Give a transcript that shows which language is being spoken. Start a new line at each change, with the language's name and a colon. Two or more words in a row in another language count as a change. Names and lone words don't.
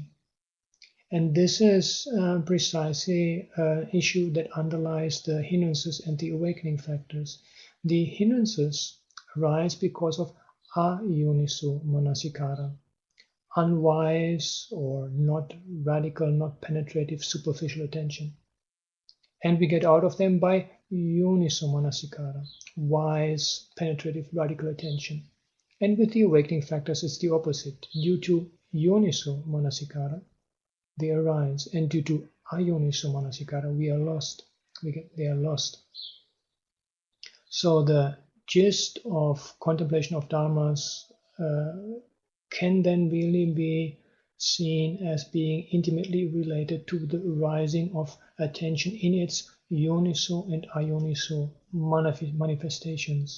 English: And this is precisely an issue that underlies the hindrances and the awakening factors. The hindrances arise because of
Pali: ayoniso manasikara,
English: unwise or not radical, not penetrative, superficial attention. And we get out of them by
Pali: yoniso manasikara,
English: wise, penetrative, radical attention. And with the awakening factors, it's the opposite. Due to
Pali: yoniso manasikara,
English: they arise, and due to
Pali: ayoniso manasikara,
English: we are lost. They are lost. So the gist of contemplation of dharmas can then really be seen as being intimately related to the arising of attention in its yoniso and ayoniso manifestations.